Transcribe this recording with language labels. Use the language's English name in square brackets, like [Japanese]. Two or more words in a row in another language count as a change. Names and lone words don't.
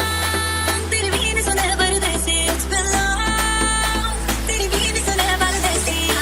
[Hindi] तेरी बीवी सुने परदेसी, [English] it's been long. [Hindi] तेरी बीवी सुने परदेसी,